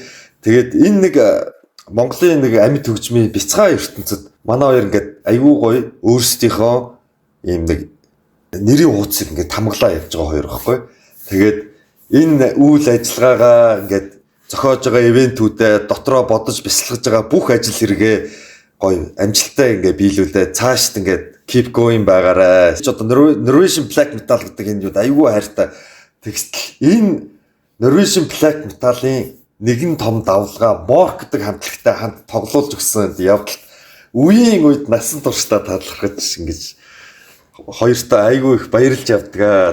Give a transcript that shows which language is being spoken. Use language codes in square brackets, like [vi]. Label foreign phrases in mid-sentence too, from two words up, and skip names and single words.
[mn] Тэгээд энэ нэг Монголын нэг амьд хөгжмийн бяцхан ертөнцид манай хоёр ингээд аюу гоё өөрсдийнхөө ийм нэг нэрийн хуудсыг ингээд тамглаа явж байгаа хоёр байхгүй. Тэгээд энэ үйл ажиллагаагаа ингээд зохиож байгаа ивентүүдэд дотроо бодож бясалгаж байгаа бүх ажил хэрэгээ гоё амжилттай ингээд биелүүлээ. Цаашд ингээд [en] keep going [mn] байгаарай. Ч одоо [en] Norwegian Black Metal [mn] гэдэг энэ юу аюу хайртай текст. Энэ [en] Norwegian Black Metal- [mn] ын нэгэн том давлгаа Mork гэдэг хамтлагтай хамт тоглуулж өгсөн явдал үеийн үед насан туршдаа талархаж ингэж хоёртоо айгүй их баярлж явдгаа.